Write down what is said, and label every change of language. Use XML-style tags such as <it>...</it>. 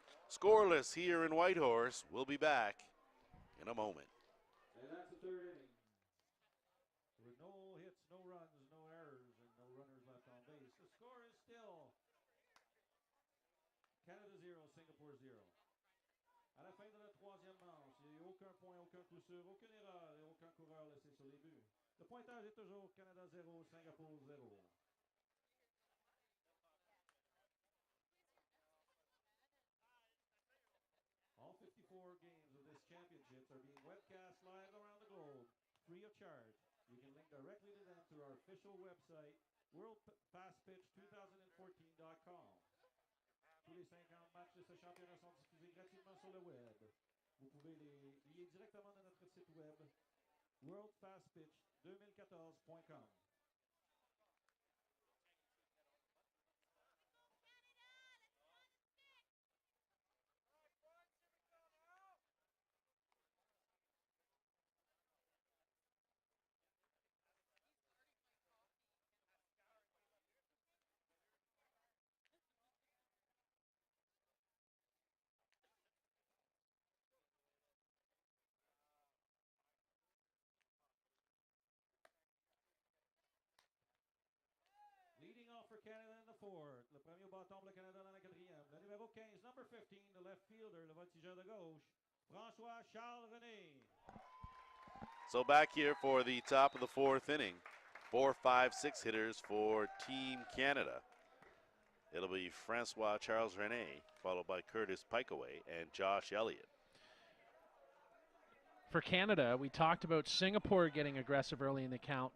<en>Scoreless here in Whitehorse. We'll be back in a moment. And that's the third inning. With no hits, no runs, no errors, and no runners left on base. The score is still Canada 0, Singapore 0.</en> <fr>À la fin de la troisième manche, il n'y a eu aucun point, aucun coup sûr, aucune erreur et aucun coureur laissé sur les buts. Le pointage est toujours Canada 0, Singapour 0.</fr> <en>All 54 games of this championships are being webcast live around the globe, free of charge. You can link directly to them through our official website, worldfastpitch2014.com.</en> <fr>Tous les 50 matchs de ce championnat sont diffusés gratuitement sur le web. Vous pouvez les lier directement de notre site web, worldfastpitch2014.com.</fr> <en>Leading off for Canada in the fourth.</en> <fr>Le premier bâton pour le Canada dans la quatrième. Le numéro 15,</fr> <en>number 15, the left fielder,</en> <fr>le voltigeur de gauche, François Charles René.</fr> <en>So back here for the top of the fourth inning. 4, 5, 6 hitters for Team Canada. It'll be Francois Charles René, followed by Curtis Pikeaway and Josh Elliott. For Canada, we talked about Singapore getting aggressive early in the count.</en>